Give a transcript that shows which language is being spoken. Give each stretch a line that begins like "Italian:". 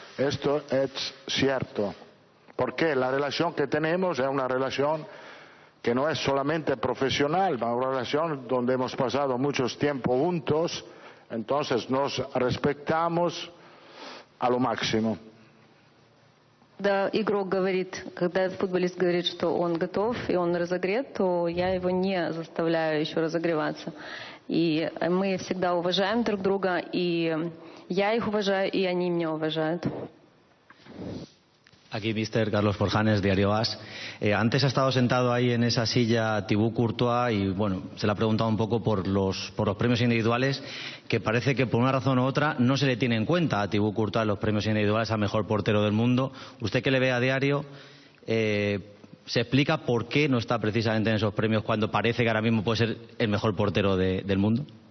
Spanish: Esto es cierto, porque la relación que tenemos es una relación que no es solamente profesional, es una relación donde hemos pasado mucho tiempo juntos, entonces nos respetamos a lo máximo.
Russian: Когда игрок говорит, когда футболист говорит, что он готов и он разогрет, то я его не заставляю еще разогреваться. И мы всегда уважаем друг друга, и я их уважаю, и они меня уважают.
Spanish: Aquí, mister Carlos Forjanes, Diario AS. Antes ha estado sentado ahí en esa silla Thibaut Courtois y, bueno, se le ha preguntado un poco por los premios individuales, que parece que por una razón u otra no se le tiene en cuenta a Thibaut Courtois los premios individuales al mejor portero del mundo. Usted que le ve a diario, ¿se explica por qué no está precisamente en esos premios cuando parece que ahora mismo puede ser el mejor portero del mundo?